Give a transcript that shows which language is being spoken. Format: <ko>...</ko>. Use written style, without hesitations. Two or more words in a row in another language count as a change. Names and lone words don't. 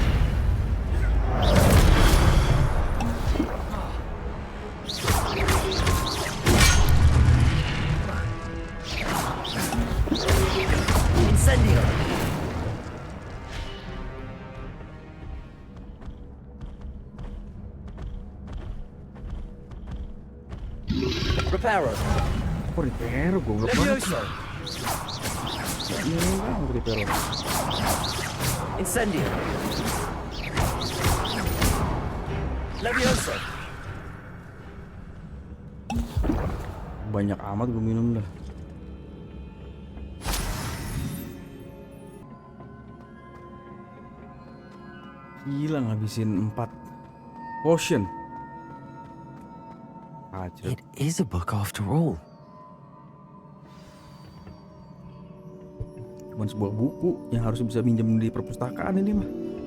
<id>Incendio. Reparo. Kok Reparo goblok banget. Levioso. Ini bang Reparo. Incendio. Levioso. Banyak amat gue minum dah. Gila ngabisin 4 potion.</id> <en>It is a book after all.</en> <id>Cuman sebuah buku yang harus bisa minjem di perpustakaan ini mah.</id>